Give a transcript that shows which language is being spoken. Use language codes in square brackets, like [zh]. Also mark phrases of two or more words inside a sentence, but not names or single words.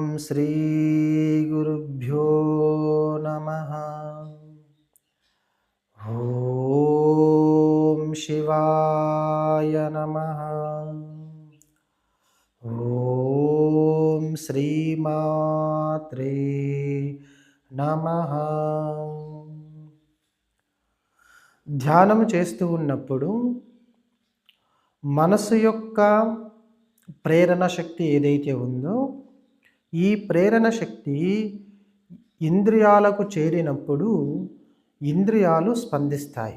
[sa] श्रीगुरुभ्यो नमः। ॐ शिवाय नमः। ॐ श्रीमात्रे नमः। [te] ధ్యానం చేస్తూ ఉన్నప్పుడు మనసు యొక్క ప్రేరణ శక్తి ఏదైతే ఉందో ఈ ప్రేరణ శక్తి ఇంద్రియాలకు చేరినప్పుడు ఇంద్రియాలు స్పందిస్తాయి.